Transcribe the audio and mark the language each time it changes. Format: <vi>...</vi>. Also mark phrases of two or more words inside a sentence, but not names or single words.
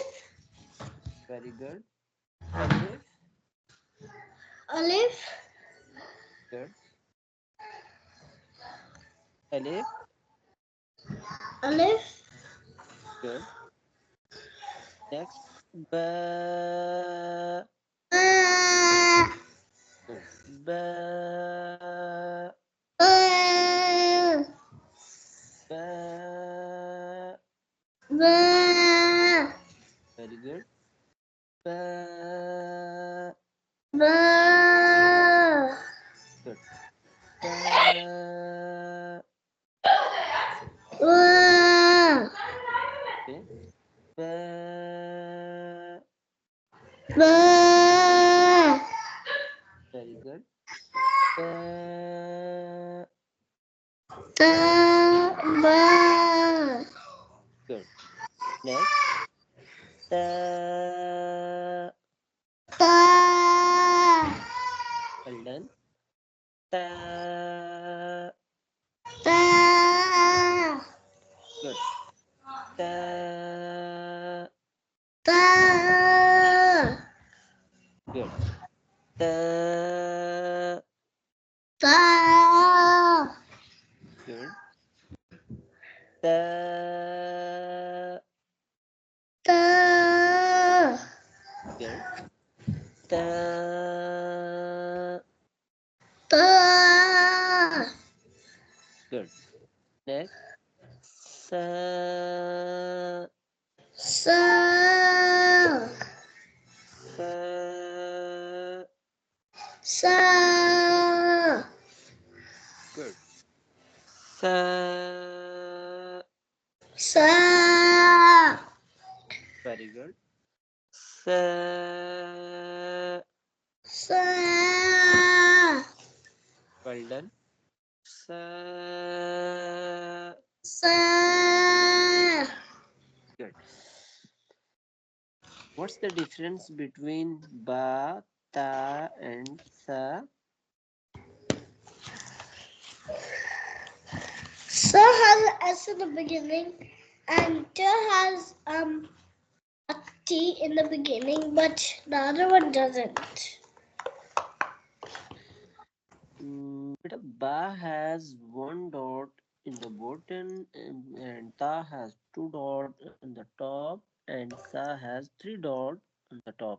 <en>Very good. Alif. Alif. Good. Alif. Alif. Good. Next. Ba. Ba. Good. Ba. Ba. Ba. Ba. Very good. Ba. Ba. Good. Ba. Ba. Okay. Ba. Ba. Very good. Ba. Ta. Ba. Good. Next. Ta. Ta. Well done. Ta. Ta. Good. Ta. Ta. Ta. Ta. Good. Ta. Ta. Good. Ta. Ta. Good. Next. Sa. Sa. Sa. Sa. Good. Sa. Sa. Very good. Sa. Sa. Well done. Sa. Sa. Good. What's the difference between ba, ta, and sa? Sa has an S in the beginning, and ta has a T in the beginning, but the other one doesn't. Ba has one dot in the bottom, and ta has two dots on the top, and sa has three dots on the top.</en>